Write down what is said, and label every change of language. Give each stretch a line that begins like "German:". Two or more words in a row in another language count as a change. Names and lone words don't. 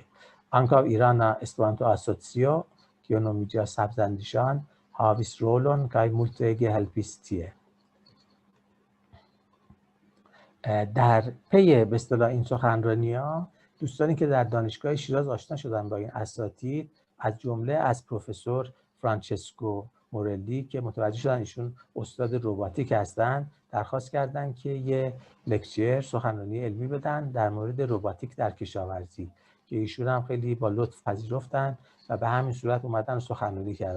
Esperanto: Ankaŭ Irana Esperanto-Asocio kiu nomiĝas Sabzandishan havis rolon kaj multege helpis tie.
Persian: در پی به اصطلاح این سخنرانی‌ها دوستانی که در دانشگاه شیراز آشنا شدن با این اساتید از جمله از پروفسور فرانچسکو مورلی که متوجه شدن ایشون استاد رباتیک هستن، درخواست کردن که یه لکچر سخنرانی علمی بدن در مورد رباتیک در کشاورزی که ایشون هم خیلی با لطف پذیرفتن و به همین صورت اومدن سخنرانی کردن.